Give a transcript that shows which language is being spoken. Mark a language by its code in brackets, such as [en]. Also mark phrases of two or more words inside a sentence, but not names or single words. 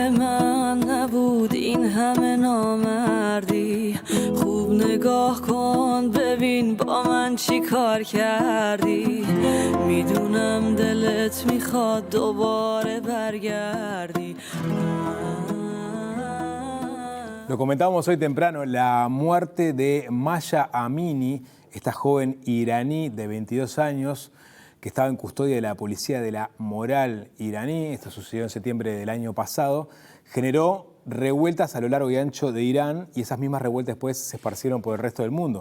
[fa] من نبود این همه نامردی خوب نگاه کن ببین با من چی کار کردی میدونم دلت میخواد دوباره برگردی. [es] Lo comentábamos hoy temprano, la muerte de Mahsa Amini, esta joven iraní de 22 años que estaba en custodia de la policía de la moral iraní, esto sucedió en septiembre del año pasado, generó revueltas a lo largo y ancho de Irán y esas mismas revueltas después se esparcieron por el resto del mundo.